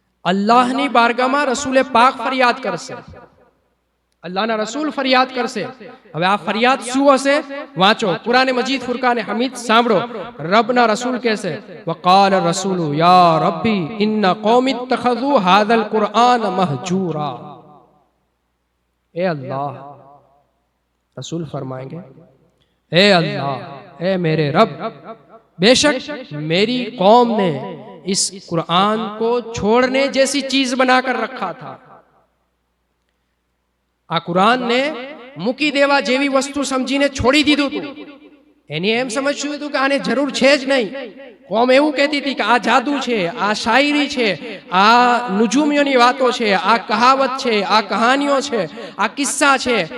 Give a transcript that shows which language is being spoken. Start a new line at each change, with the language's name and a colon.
Gujarati: અલ્લાહની બારગામાં રસૂલે પાક ફરિયાદ કરશે, અલ્લાહના રસૂલ ફરિયાદ કરશે. હવે આ ફરિયાદ શું હશે? વાંચો કુરાન મજીદ ફુરકાન હમીદ, સાંભળો. રબના રસૂલ કહેશે,
Arabic: વકાલ રસૂલ યા રબ્બી ઇન્ન કૌમી ઇત્તખઝુ હાઝલ કુરઆન મહજૂરા.
Hindi: ए अल्लाह, रसूल फरमाएंगे, ए अल्लाह, ए मेरे रब, बेशक मेरी कौम ने इस कुरान को छोड़ने जैसी चीज बनाकर रखा था.
Gujarati: આ કુરાનને મૂકી દેવા જેવી વસ્તુ સમજીને છોડી દીધું હતું. એને એમ સમજ્યું હતું કે આને જરૂર છે જ નહીં. કોમ એવું કહેતી હતી કે આ જાદુ છે, આ શાયરી છે, આ નુજુમીઓની વાતો છે, આ કહાવત છે, આ કહાનીઓ છે, આ કિસ્સા છે,